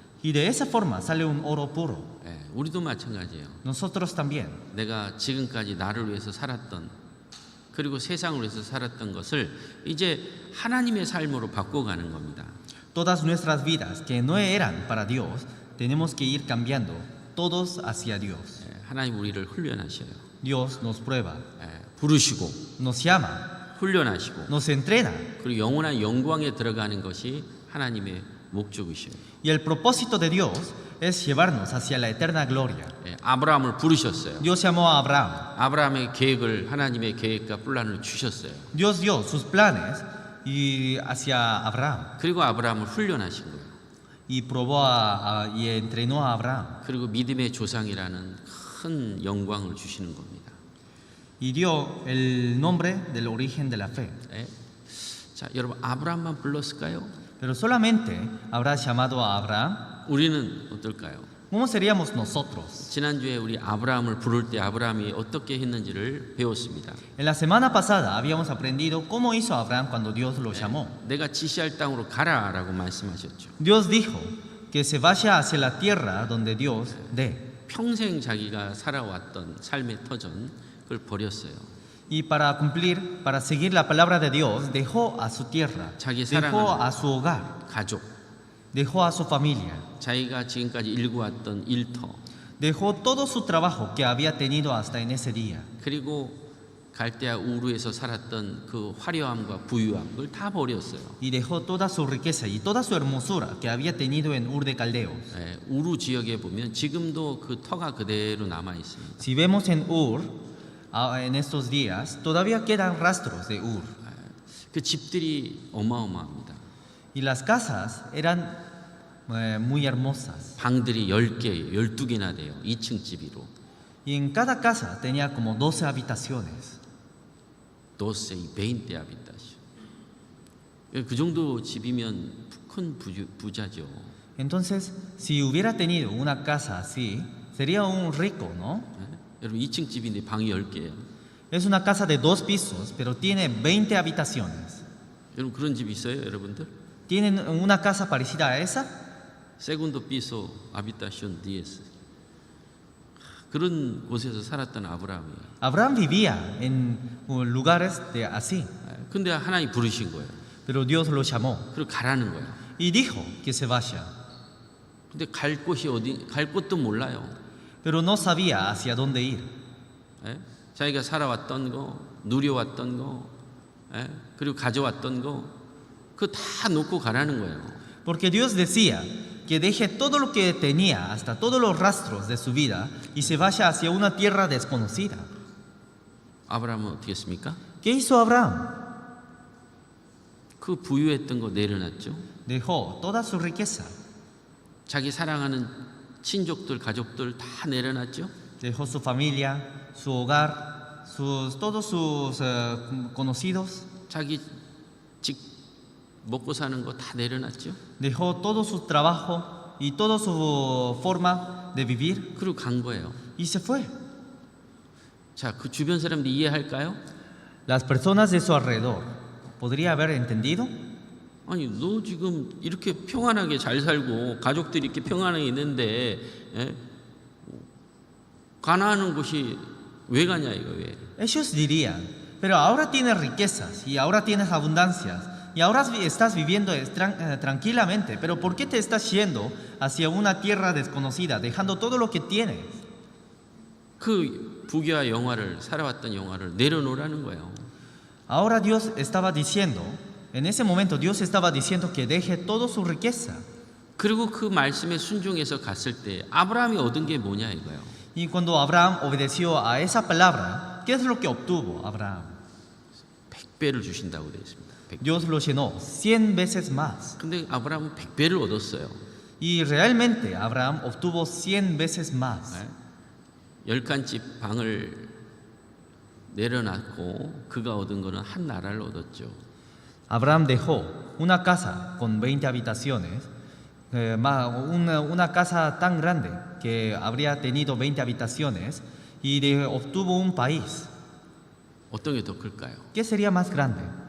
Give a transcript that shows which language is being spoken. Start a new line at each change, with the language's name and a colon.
Spanish: Y de esa forma sale un oro puro.
Korean: 우리도 마찬가지예요.
Spanish: Nosotros también.
Korean: 내가 지금까지 나를 위해서 살았던 그리고 세상을 위해서 살았던 것을 이제 하나님의 삶으로 바꿔가는 겁니다.
Spanish: Todas nuestras vidas que no eran para Dios, tenemos que ir cambiando todos hacia Dios.
Korean: 하나님 우리를 훈련하셔요.
Spanish: Dios nos prueba,
Korean: 부르시고
Spanish: nos llama,
Korean: 훈련하시고
Spanish: nos entrena.
Korean: 그리고 영원한 영광에 들어가는 것이 하나님의 목적이셔요.
Spanish: Y el propósito de Dios es llevarnos hacia la eterna gloria.
Korean: 아브라함을 부르셨어요.
Spanish: Dios llamó a Abraham.
Korean: 아브라함의 계획을 하나님의 계획과 플란을 주셨어요.
Spanish: Dios dio sus planes y hacia Abraham.
Korean: 그리고 아브라함을 훈련하신 거예요.
Spanish: Y probó y entrenó a Abraham.
Korean: 그리고 믿음의 조상이라는 큰 영광을 주시는 겁니다.
Spanish: Y dio el nombre del origen de la fe.
Korean: 자, 여러분 아브라함만 불렀을까요?
Spanish: Pero solamente habrá llamado a Abraham.
Korean: 우리는 어떨까요?
Spanish: ¿Cómo seríamos nosotros?
Korean: 지난주에 우리 아브라함을 부를 때 아브라함이 어떻게 했는지를 배웠습니다.
Spanish: En la semana pasada habíamos aprendido cómo hizo Abraham cuando Dios lo llamó.
Korean: 내가 지시할 땅으로 가라라고 말씀하셨죠.
Spanish: Dios dijo que se vaya hacia la tierra donde Dios dé.
Korean: 평생 자기가 살아왔던 삶의 터전 그걸 버렸어요.
Spanish: Y para cumplir, para seguir la palabra de Dios, dejó a su tierra, dejó a su hogar,
Korean: 가족,
Spanish: dejó a su familia,
Korean: 자기가 지금까지 일구었던 일터,
Spanish: dejó todo su trabajo que había tenido hasta en ese día.
Korean: 그리고 갈대아 우르에서 살았던 그 화려함과 부유함 그걸 다 버렸어요.
Spanish: Y dejó toda su riqueza y toda su hermosura que había tenido en Ur de Caldeos.
Korean: 우르 지역에 보면 지금도 그 터가 그대로 남아 있습니다.
Spanish: Si vemos en Ur, en estos días, todavía quedan rastros de Ur.
Korean: 그 집들이 어마어마합니다.
Spanish: Y las casas eran muy hermosas.
Korean: 방들이 10개, 12개나 돼요. 2층 집이로.
Spanish: Y en cada casa tenía como 12 habitaciones. 12 y 20 habitación.
Korean: 그 정도 집이면 큰 부자죠.
Spanish: Entonces, si hubiera tenido una casa así, sería un rico, ¿no?
Korean: 여러분 2층 집인데 방이 10개예요.
Spanish: Es una casa de 2 pisos, pero tiene 20 habitaciones.
Korean: 여러분 그런 집 있어요, 여러분들?
Spanish: ¿Tienen una casa parecida a esa? Segundo piso, habitación 10.
Korean: 그런 곳에서 살았던 아브라함이에요.
Spanish: Abraham vivía en lugares de así,
Korean: 근데 하나님 부르신 거예요.
Spanish: pero Dios lo llamó
Korean: 그리고 가라는 거예요.
Spanish: y dijo que se vaya,
Korean: 근데 갈 곳이 어디, 갈 곳도 몰라요.
Spanish: pero no sabía hacia dónde ir.
Korean: 자기가 살아왔던 거, 누려왔던 거, 그리고 가져왔던 거, 그거 다 놓고 가라는 거예요.
Spanish: Porque Dios decía que deje todo lo que tenía, hasta todos los rastros de su vida, y se vaya hacia una tierra desconocida.
Korean: 아브라함은 어떻게 했습니까?
Spanish: ¿Qué hizo Abraham?
Korean: 그 부유했던 거 내려놨죠.
Spanish: Dejó toda su riqueza,
Korean: 자기 사랑하는 친족들, 가족들 다 내려놨죠.
Spanish: dejó su familia, su hogar, todos sus conocidos,
Korean: 자기 직 먹고 사는 거 다 내려놨죠.
Spanish: dejó todo su trabajo y toda su forma de vivir
Korean: 그리고 간 거예요.
Spanish: y se fue.
Korean: 자, 그 주변 사람들이 이해할까요?
Spanish: Las personas de su alrededor, ¿podría haber entendido?
Korean: 아니, 너 지금 이렇게 평안하게 잘 살고 가족들이 이렇게 평안하게 있는데 가나안 곳이 왜 가냐 이거 왜?
Spanish: Ellos dirían, pero ahora tienes riquezas y ahora tienes abundancias y ahora estás viviendo tranquilamente, pero ¿por qué te estás yendo hacia una tierra desconocida, dejando todo lo que tienes?
Korean: 그 부귀와 영화를 살아왔던 영화를 내려놓으라는 거예요.
Spanish: Ahora Dios estaba diciendo, en ese momento Dios estaba diciendo que deje toda su riqueza.
Korean: 그리고 그 말씀에 순종해서 갔을 때 아브라함이 얻은 게 뭐냐 이거예요.
Spanish: Y cuando Abraham obedeció a esa palabra, ¿qué es lo que obtuvo Abraham?
Korean: 100배를 주신다고 되어 있습니다. 100배.
Spanish: Dios lo llenó 100 veces más.
Korean: 근데 아브라함은 100배를 얻었어요.
Spanish: Y realmente Abraham obtuvo 100 veces más.
Korean: 네? 10칸집 방을 내려놨고 그가 얻은 거는 한 나라를 얻었죠.
Spanish: Abraham dejó una casa con 20 habitaciones, una casa tan grande que habría tenido 20 habitaciones y obtuvo un país.
Korean: 어떤 게 더 클까요?
Spanish: ¿Qué sería más grande?